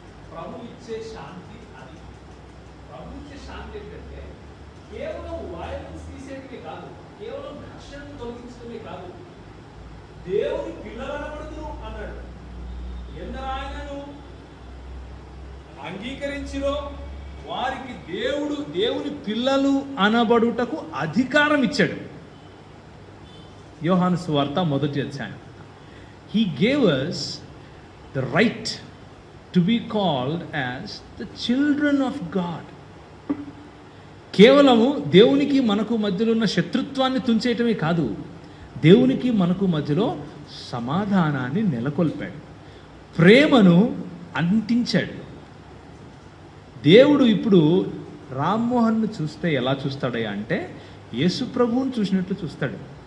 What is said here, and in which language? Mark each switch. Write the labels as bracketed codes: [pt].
[te] ప్రభు ఇచ్చే శాంతి అది. ప్రభు ఇచ్చే శాంతి ఏంటంటే కేవలం వైలెన్స్ తీసేయడమే కాదు, కేవలం ఘర్షణను తొలగించడమే కాదు, దేవుని పిల్లలనబడుతురు అన్నాడు. ఎందరు ఆయనను అంగీకరించిరో వారికి దేవుని పిల్లలు అనబడుటకు అధికారం ఇచ్చాడు. యోహాను సువార్త 1వ అధ్యాయం. [en] He gave us the right to be called as the children of God. [te] కేవలము దేవునికి మనకు మధ్యలో ఉన్న శత్రుత్వాన్ని తుంచేయటమే కాదు, దేవునికి మనకు మధ్యలో సమాధానాన్ని నెలకొల్పాడు, ప్రేమను అంటించాడు. దేవుడు ఇప్పుడు రామ్మోహన్ను చూస్తే ఎలా చూస్తాడయ్యా అంటే యేసు ప్రభువుని చూసినట్లు చూస్తాడు.